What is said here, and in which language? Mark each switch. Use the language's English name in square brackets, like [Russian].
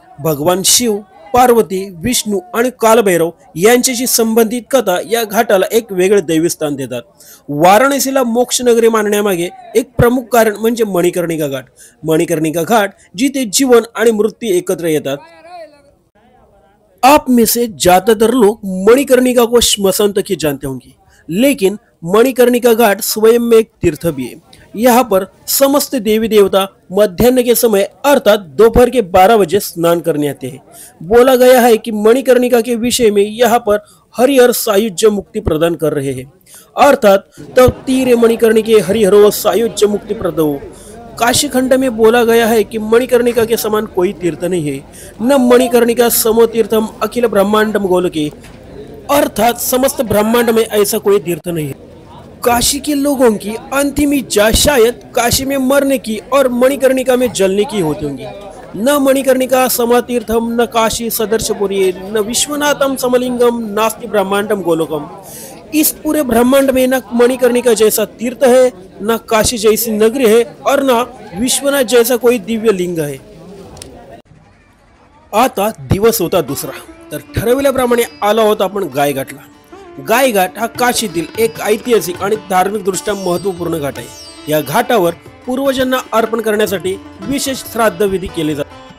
[Marathi] भगवान शिव, पार्वती, विष्णू आणि कालभैरव यांच्याशी संबंधित कथा या घाटाला एक वेगळे दैवी स्थान देतात. वाराणसीला मोक्ष नगरी मानण्यामागे एक प्रमुख कारण म्हणजे मणिकर्णिका घाट. मणिकर्णिका घाट जिथे जीवन आणि मृत्यू एकत्र येतात. [Hindi] आप में से ज्यादातर लोग मणिकर्णिका को श्मशान तक ही जानते होंगे, लेकिन मणिकर्णिका घाट स्वयं में एक तीर्थ भी है. यहाँ पर समस्त देवी देवता मध्याह्न के समय अर्थात दोपहर के 12 बजे स्नान करने आते हैं. बोला गया है कि मणिकर्णिका के विषय में यहाँ पर हरिहर सायुज्य मुक्ति प्रदान कर रहे हैं. [Sanskrit] अर्थात तब तीर मणिकर्णिके हरिहरो सायुज्य मुक्ति प्रदो. [Hindi] काशी खंड में बोला गया है कि मणिकर्णिका के समान कोई तीर्थ नहीं है. [Sanskrit] न मणिकर्णिका समो तीर्थम अखिल ब्रह्मांडम गोलके. [Hindi] अर्थात समस्त ब्रह्मांड में ऐसा कोई तीर्थ नहीं है. काशी के लोगों की अंतिम इच्छा शायद काशी में मरने की और मणिकर्णिका में जलने की होती होंगी. [Sanskrit] न मणिकर्णिका समातीर्थम न काशी सदर्शपुरी न विश्वनाथम समलिंगम नास्ति ब्रह्मांडम गोलोकम. [Hindi] इस पूरे ब्रह्मांड में न मणिकर्णिका जैसा तीर्थ है, न काशी जैसी नगरी है और न विश्वनाथ जैसा कोई दिव्य लिंग है. [Marathi] आता दिवस होता दुसरा. तर ठरवल्याप्रमाणे आलो आहोत आपण गायघाटला. गायघाट हा काशीतील एक ऐतिहासिक आणि धार्मिक दृष्ट्या महत्त्वपूर्ण घाट आहे. या घाटावर पूर्वजांना अर्पण करण्यासाठी विशेष श्राद्ध विधी केले जातात.